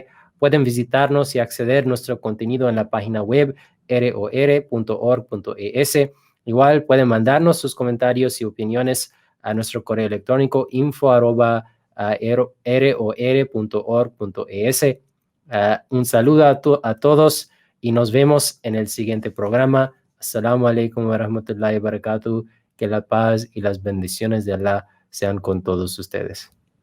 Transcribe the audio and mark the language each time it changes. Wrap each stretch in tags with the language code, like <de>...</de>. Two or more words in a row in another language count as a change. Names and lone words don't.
<es>Pueden visitarnos y acceder a nuestro contenido en la página web ror.org.es. Igual pueden mandarnos sus comentarios y opiniones a nuestro correo electrónico info@ror.org.es. Un saludo a todos y nos vemos en el siguiente programa.</es> <ar>السلام عليكم ورحمة الله وبركاته.</ar> <es>Que la paz y las bendiciones de Allah sean con todos ustedes.</es>